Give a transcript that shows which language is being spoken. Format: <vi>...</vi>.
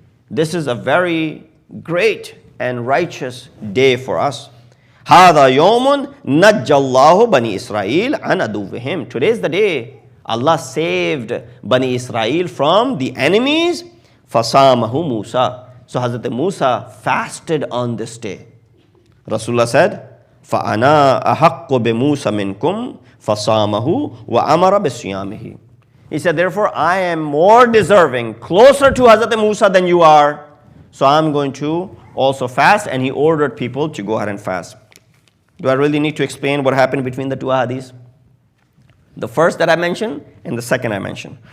<en>This is a very great and righteous day for us.</en> <ar>هَذَا يَوْمٌ نَجَّ اللَّهُ بَنِي إِسْرَائِيلَ عَنْ عَدُوِّهِمْ.</ar> <en>Today is the day Allah saved Bani Israel from the enemies.</en> <ar>فَصَامَهُ Musa.</ar> <en>So Hazrat Musa fasted on this day. Rasulullah said,</en> <ar>فَأَنَا أَحَقُّ بِمُوسَى مِنْكُمْ فَصَامَهُ وَأَمَرَ بِصِيَامِهِ.</ar> <en>He said, therefore, I am more deserving, closer to Hazrat Musa than you are. So I'm going to also fast. And he ordered people to go ahead and fast. Do I really need to explain what happened between the two hadiths? The first that I mentioned and the second I mentioned.</en>